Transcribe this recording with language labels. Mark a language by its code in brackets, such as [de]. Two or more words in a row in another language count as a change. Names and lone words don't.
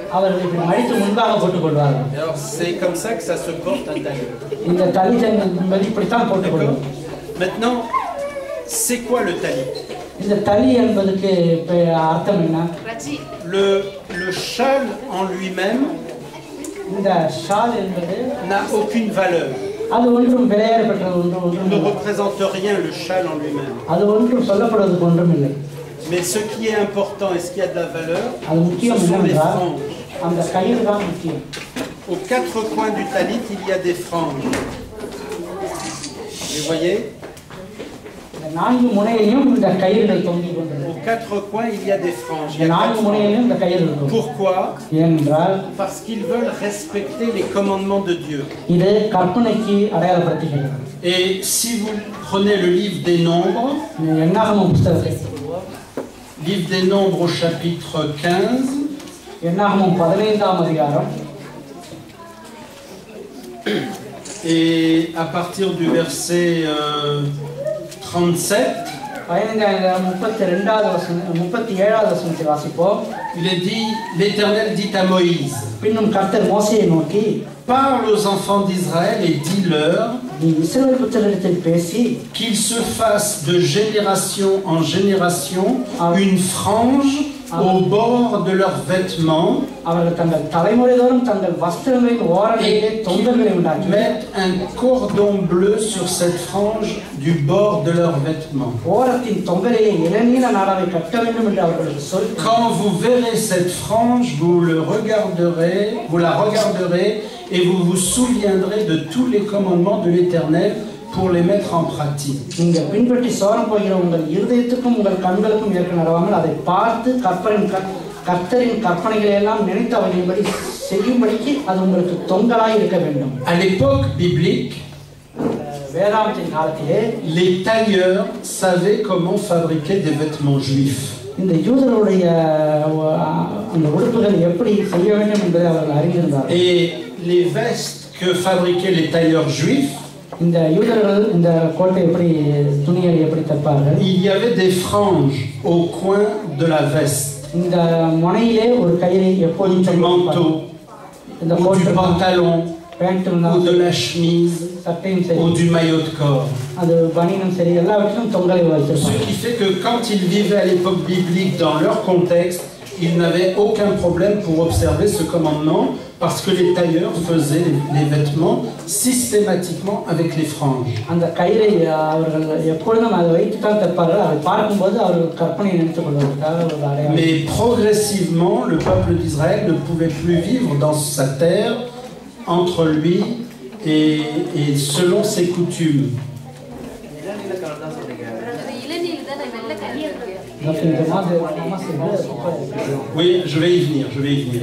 [fr] Et alors, c'est comme ça que ça se porte un talit. D'accord. Maintenant, c'est quoi le talit? Le châle en lui-même n'a aucune valeur. [ta] அது ஒன்றும் விளையாடப்பட்டது ஒன்றும் [fr] ne représente rien, le châle en lui-même. [ta] அது ஒன்றும் சொல்லப்படுவதற்கு ஒன்றும் இல்லை. [fr] Mais ce qui est important et ce qui a de la valeur, [ta] அது முக்கியம் [fr] ce sont les [ta] என்னவென்றால் [fr] franges. [ta] அந்த கயிறு தான் முக்கியம். [fr] Aux quatre coins du talit, il y a des franges. Vous voyez? [ta] இந்த நான்கு முனையிலும் இந்த கயிறுகள் தொங்கிக் கொண்டிருக்கிறது. [fr] Aux quatre coins, il y a des franges. Il y [ta] இந்த [fr] a [ta] நான்கு [fr] quatre [ta] முனையிலும் இந்த கயிறுகள் இருக்கும். [fr] Pourquoi? [ta] ஏனென்றால் [fr] Parce qu'ils veulent respecter les commandements de Dieu. [ta] இது கற்பனைக்கு அடையாளப்படுத்துகிறது. [fr] Et si vous prenez le livre des Nombres, [ta] என்னாகமம் புத்தகத்தை [fr] livre des Nombres au chapitre 15, [ta] என்னாகமம் 15ஆம் அதிகாரம் [fr] et à partir du verset 37, [ta] 37வது வசனத்தை வாசிப்போம். [fr] il est dit, l'Éternel dit à Moïse, [ta] பின்னும் கர்த்தர் மோசேயை நோக்கி, [fr] parle aux enfants d'Israël et dis-leur [ta] நீ இஸ்ரவேல் புத்திரரிடத்தில் பேசி [fr] qu'ils se fassent de génération en génération une frange au bord de leurs vêtements [ta] அவர்கள் தங்கள் தலைமுறைதோறும் தங்கள் வஸ்திரங்களின் ஓரங்களிலே தொங்கல்களை உண்டாக்கி [fr] mettent un cordon bleu sur cette frange du bord de leurs vêtements. [ta] ஓரத்தின் தொங்கலிலே இளநீல நாடாவை கட்ட வேண்டும் என்று அவர்களுக்கு சொல். [fr] Quand vous verrez cette frange, vous la regarderez et vous vous souviendrez de tous les commandements de l'Éternel pour les mettre en pratique. [ta] நீங்கள் பின்பற்றி சோரம் போகிற உங்கள் இருதயத்துக்கும் உங்கள் கண்களுக்கும் ஏற்க நடவாமல் அதை பார்த்து கர்த்தரின் கற்பனைகளை எல்லாம் நினைத்து அவையின்படி செய்யும்படிக்கு அது உங்களுக்கு தொங்கலாய் இருக்க வேண்டும். [fr] À l'époque biblique, [ta] வேதாந்தத்தின் காலத்திலே [fr] les tailleurs savaient comment fabriquer des vêtements juifs. [ta] இந்த யூதர்களுடைய அந்த உடுப்புகள் எப்படி செய்ய வேண்டும் என்பதை அவர்கள் அறிந்திருந்தார்கள். [fr] Et les vestes que fabriquaient les tailleurs juifs, [ta] இந்த யூதர்கள் இந்த கோட்டை எப்படி துணிகளை எப்படி தைப்பார்கள்? [fr] il y avait des franges au coin de la veste, [ta] இந்த முனையிலே ஒரு கயிறை எப்போதும் [fr] du manteau, [ta] இந்த [fr] ou du [ta] கோட்டை [fr] pantalon, [ta] பேண்ட் [fr] ou de la chemise, [ta] சட்டையும் சரி [fr] ou du maillot de corps. [ta] அது பனியனும் சரி எல்லாவற்றிலும் தொங்கலை [fr] Ce [ta] வைத்திருப்பாங்க. [fr] qui fait que quand ils vivaient à l'époque biblique dans leur contexte, ils n'avaient aucun problème pour observer ce commandement parce que les tailleurs faisaient les vêtements systématiquement avec les franges. [ta] அந்த கயிறை அவர்கள் எப்பொழுதும் அதை வைத்துத்தான் தைப்பார்கள். அதை பார்க்கும்போது அவர்கள் கற்பனையை நினைத்துக் கொள்வதற்காக ஒரு அடையாளம். [fr] Mais progressivement, le peuple d'Israël ne pouvait plus vivre dans sa terre entre lui et selon ses coutumes. Oui, je vais y venir. Je vais y venir.